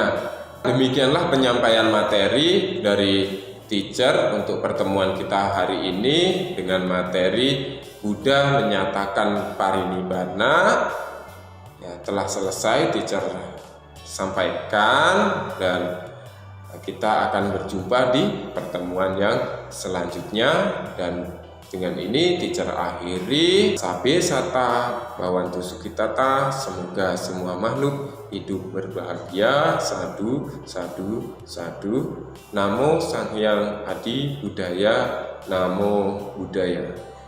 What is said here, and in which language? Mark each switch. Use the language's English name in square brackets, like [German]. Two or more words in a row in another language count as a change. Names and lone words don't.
[Indonesian] Demikianlah penyampaian materi dari teacher untuk pertemuan kita hari ini dengan materi Buddha menyatakan parinibbana. Telah selesai teacher sampaikan, dan kita akan berjumpa di pertemuan yang selanjutnya. Dan dengan ini teacher akhiri. [Pali] Sabe sata bawantu sukitata. [Indonesian] Semoga semua makhluk hidup berbahagia. [Pali] Sadu, sadu, sadu. Namo Sang Hyang Adi Buddhaya. Namo Buddhaya.